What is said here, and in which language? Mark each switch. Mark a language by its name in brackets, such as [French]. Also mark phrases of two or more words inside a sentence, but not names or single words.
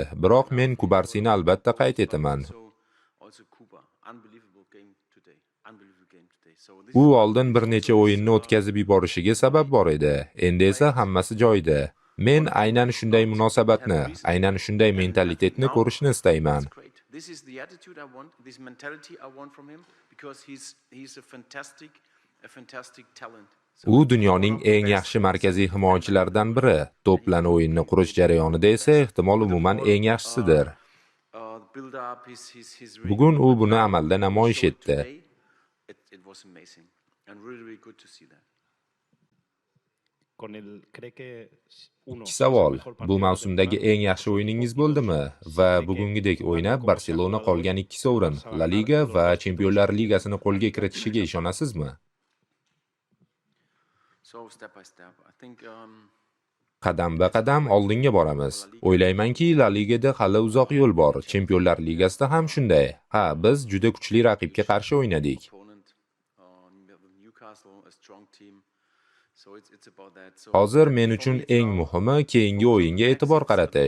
[Uzbek] Biroq men Kubarsini albatta qayd etaman. U oldin bir necha o'yinni o'tkazib yuborishiga sabab bor edi. Endi esa hammasi joyida. Men aynan shunday munosabatni, aynan shunday mentalitetni ko'rishni istayman. [English] This is the attitude I want, this mentality I want from him, because he's a fantastic talent. [Uzbek] U dunyoning eng yaxshi markaziy himoyachilaridan biri. To'p bilan o'yinni qurish jarayonida esa ehtimol umuman eng yaxshisidir. Bugun u buni amalda namoyish etdi. [English] It was amazing and really good to see that. [Uzbek] Ikki savol. Bu mavsumdagi eng yaxshi o'yiningiz bo'ldimi? Va bugungidek o'ynab Barselona qolgan 2 sovrin, La Liga va Chempionlar Ligasini qo'lga kiritishiga ishonasizmi? [English] So step by step, I think [Uzbek] Qadam-ba-qadam oldinga boramiz. O'ylaymanki, La Ligada hali uzoq yo'l bor. Chempionlar Ligasida ham shunday. Ha, biz juda kuchli raqibga qarshi o'ynadik. Hozir men uchun eng muhimi keyingi o'yinga e'tibor qaratish.